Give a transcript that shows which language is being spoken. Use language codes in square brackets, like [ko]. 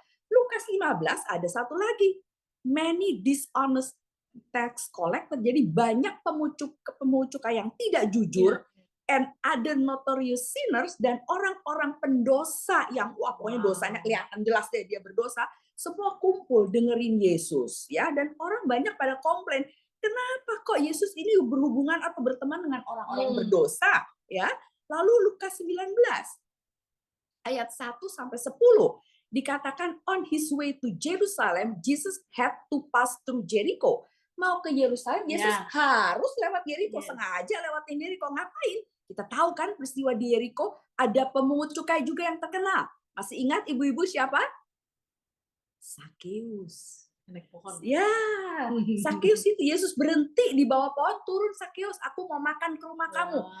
[id] Lukas 15 ada satu lagi, [en] many dishonest tax collector, [id] jadi banyak pemungut cukai yang tidak jujur, [en] and other notorious sinners, [id] dan orang-orang pendosa yang pokoknya dosanya kelihatan jelas deh dia berdosa, semua kumpul dengerin Yesus, ya. Dan orang banyak pada komplain, kenapa kok Yesus ini berhubungan atau berteman dengan orang-orang berdosa, ya. Lalu Lukas 19 ayat 1 sampai 10 dikatakan, [en] on his way to Jerusalem, Jesus had to pass through Jericho. [id] Mau ke Yerusalem, Yesus harus lewat Yeriko, sengaja lewatin Yeriko. Ngapain? Kita tahu kan peristiwa di Yeriko, ada pemungut cukai juga yang terkenal. Masih ingat ibu-ibu siapa? Sakeus. Naik pohon. Ya, Sakeus itu Yesus berhenti di bawah pohon, turun, Sakeus, aku mau makan ke rumah kamu.